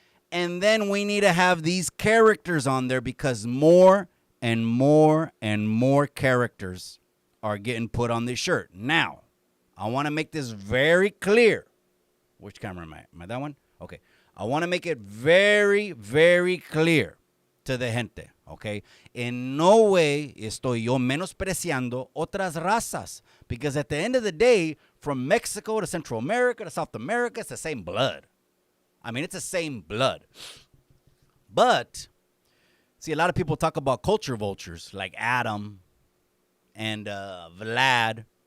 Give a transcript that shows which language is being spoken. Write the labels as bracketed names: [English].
[English] And then we need to have these characters on there because more and more and more characters are getting put on this shirt. Now, I want to make this very clear. Which camera am I? Am I that one? Okay. I want to make it very, very clear to the gente, okay? [Spanish] En [English] no way [Spanish] estoy yo menospreciando otras razas. [English] Because at the end of the day, from Mexico to Central America to South America, it's the same blood. I mean, it's the same blood. But, see, a lot of people talk about culture vultures like Adam and Vlad.